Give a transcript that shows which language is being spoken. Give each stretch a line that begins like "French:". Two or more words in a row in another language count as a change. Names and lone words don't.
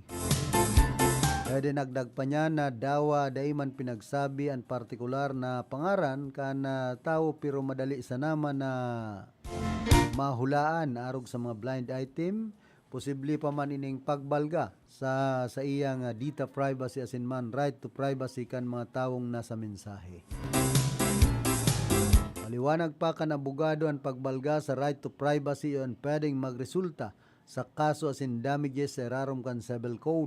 Bikol: Pwede nagdag pa niya na dawa dahil man pinagsabi ang partikular na pangaran kan tao pero madali sa naman na mahulaan arog sa mga
English: blind item,
Bikol: posible pa man ining pagbalga sa iyang
English: data privacy
Bikol: asin man
English: right to privacy
Bikol: kan mga tawong nasa mensahe. Maliwanag pa kan abogado ang pagbalga sa
English: right to privacy
Bikol: yon pwedeng magresulta sa kaso asin damages sa rarom kan
English: civil code.